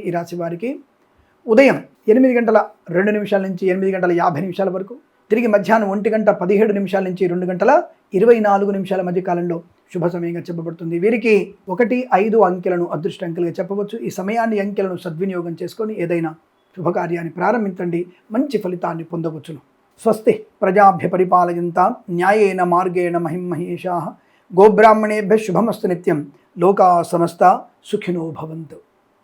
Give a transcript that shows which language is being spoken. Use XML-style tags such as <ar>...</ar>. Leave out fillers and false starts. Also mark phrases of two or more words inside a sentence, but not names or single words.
<te>ఈ రాశి వారికి ఉదయం 8:02 నుంచి 8:50 వరకు, తిరిగి మధ్యాహ్నం 1:17 నుంచి 2:24 మధ్య కాలంలో శుభ సమయంగా చెప్పబడుతుంది. వీరికి 1, 5 అంకెలను అదృష్ట అంకెలుగా చెప్పవచ్చు. ఈ సమయాన్ని, అంకెలను సద్వినియోగం చేసుకొని ఏదైనా శుభకార్యాన్ని ప్రారంభించండి, మంచి ఫలితాన్ని పొందవచ్చును.</te> <sa>స్వస్తి ప్రజాభ్య పరిపాలయంతాం న్యాయేన మార్గేణ మహిమహేషాః. గోబ్రాహ్మణేభ్యः శుభమస్తు నిత్యం. లోకా సమస్తా సుఖినో భవంతు.</sa>